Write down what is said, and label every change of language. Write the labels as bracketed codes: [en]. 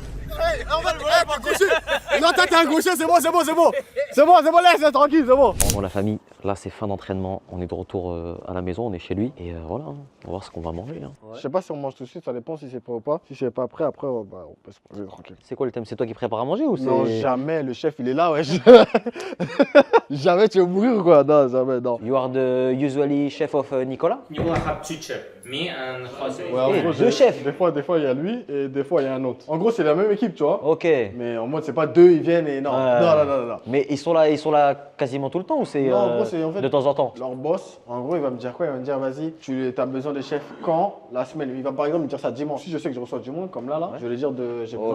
[fr] Hey, on va le voler, pas gaucher. Non, t'es un gaucher, c'est bon. C'est bon, laisse, tranquille, c'est bon. Bon, la famille, Là, c'est fin d'entraînement. On est de retour à la maison, on est chez lui. Et voilà, hein, on va voir ce qu'on va manger. Hein. Je sais pas si on mange tout de suite, ça dépend si c'est prêt ou pas. Si c'est pas prêt, après, on peut se manger tranquille. C'est quoi le thème? C'est toi qui prépares à manger ou c'est... Non, jamais, le chef, il est là, ouais. Jamais tu veux mourir ou quoi? Non, jamais, non. [en] You are the usually chef of Nicolas? You will have two chefs, me and Jose. [fr] Ouais, en gros, deux chefs. Des fois, il y a lui et des fois, il y a un autre. En gros, c'est la même équipe, tu vois. Ok. Mais en mode, c'est pas deux, ils viennent et non. Non. Mais ils sont là quasiment tout le temps ou c'est Non, en gros, c'est en fait de temps en temps? leur boss, en gros, il va me dire quoi? Il va me dire, vas-y, tu as besoin de chef quand? La semaine. Il va par exemple me dire ça dimanche. Si je sais que je reçois du monde, comme là, je vais lui dire j'ai besoin